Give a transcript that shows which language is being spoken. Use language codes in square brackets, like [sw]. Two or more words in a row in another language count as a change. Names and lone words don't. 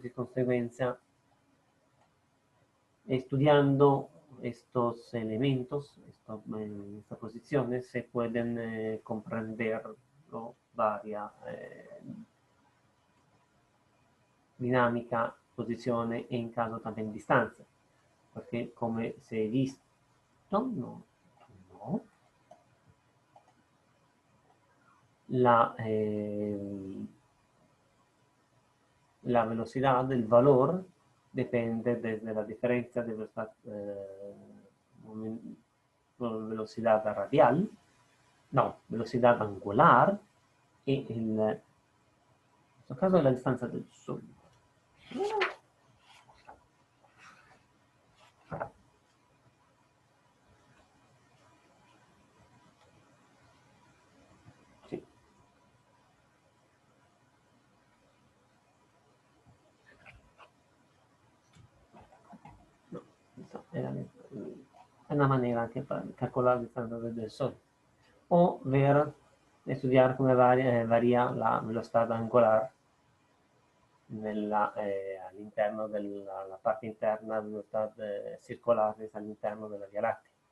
[es] De consecuencia, estudiando estos elementos, estas posiciones, se pueden comprender varias dinámica, [it] posizione e in caso también distanza, perché come si è visto, [es] no, la velocidad del valor depende desde la diferencia de velocidad radial, no, velocidad angular [it] e in questo caso la distanza [es] del Sol. [it] Sì. No, è una manera anche per calcolare la distanza del Sol. [es] O ver, estudiar [it] come varia la velocità angolare all'interno della parte interna, velocità circolare all'interno della Via Lattea.